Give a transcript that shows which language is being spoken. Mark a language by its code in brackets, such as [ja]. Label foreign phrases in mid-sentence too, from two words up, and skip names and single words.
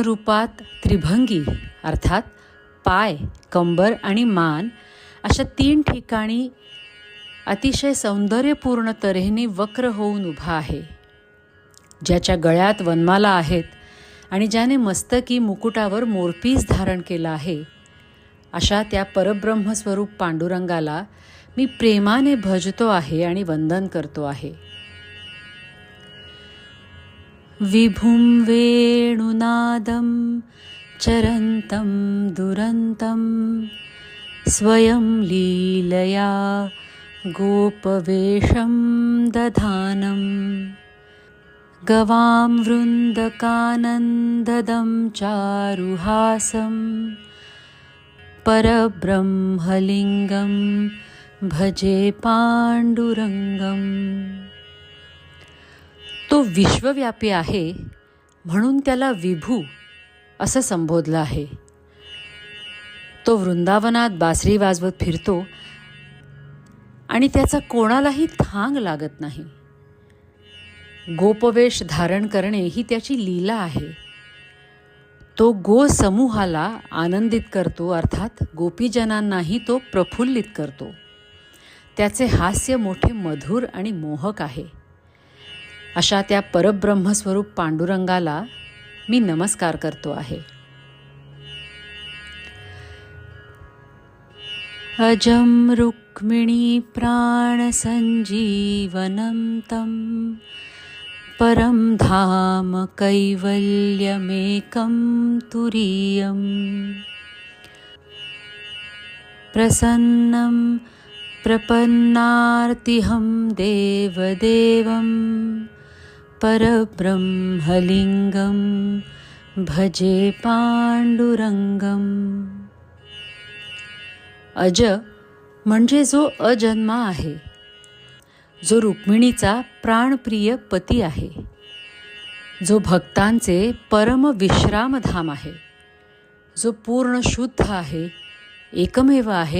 [mr] रूपात त्रिभंगी अर्थात पाय, कंबर आणि मान अशा 3 ठिकाणी अतिशय सौंदर्यपूर्ण तऱ्हेने वक्र होऊन उभा आहे, ज्याच्या गळ्यात वनमाला आहेत आणि ज्याने मस्तकी मुकुटावर मोरपीस धारण केला आहे, अशा त्या परब्रह्मस्वरूप पांडुरंगाला मी प्रेमाने भजतो आहे आणि वंदन करतो आहे. [sa] विभुं वेणुनादं चरन्तं दुरन्तं स्वयं लीलया गोपवेशं दधानं गवां वृन्दकानन्ददं चारुहासं परब्रह्मलिङ्गं भजे पांडुरंगम. [mr] तो विश्वव्यापी आहे म्हणून त्याला विभू असं संबोधलं आहे. तो वृंदावनात बासरी वाजवत फिरतो आणि त्याचा कोणालाही थांग लागत नाही. गोपवेश धारण करणे ही त्याची लीला आहे. तो गो समूहाला आनंदित करतो, अर्थात गोपीजनांनाही तो प्रफुल्लित करतो. त्याचे हास्य मोठे मधुर आणि मोहक आहे. अशा त्या परब्रह्मस्वरूप पांडुरंगाला मी नमस्कार करतो आहे. [sa] अजं रुक्मिणी प्राणसंजीवनं तं परं धाम कैवल्यमेकं तुरीयं प्रसन्नं प्रपन्नार्तिहं देवदेवं परब्रह्मलिङ्गं भजे पांडुरंगम. [mr] अज म्हणजे जो अजन्मा आहे, जो रुक्मिणीचा प्राणप्रिय पती आहे, जो भक्तांचे परम विश्रामधाम आहे, जो पूर्ण शुद्ध आहे, एकमेव आहे